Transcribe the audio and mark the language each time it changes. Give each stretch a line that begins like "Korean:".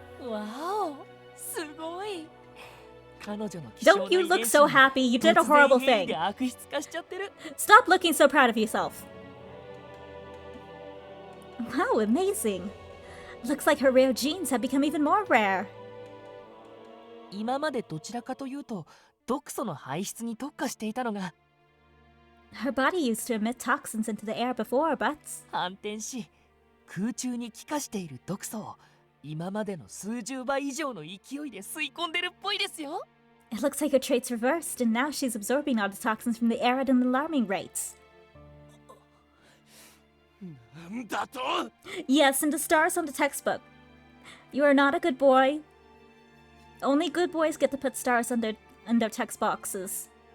English: Wow!
Japanese: すごい!
English: Don't you look so happy? You did a horrible thing. Stop looking so proud of yourself. Wow, amazing. Looks like her rare genes have become even more rare.
Japanese: 今までどちらかというと毒素の排出に特化していたのが
English: Her body used to emit toxins into the air before, but
Japanese: 反転し空中に気化している毒素を今までの数十倍以上の勢いで吸い込んでるっぽいですよ。
English: It looks like her traits reversed, and now she's absorbing all the toxins from the air at an alarming rate.
Japanese: なんだと？
English: Yes, and the stars on the textbook. You are not a good boy. Only good boys get to put stars on their text boxes.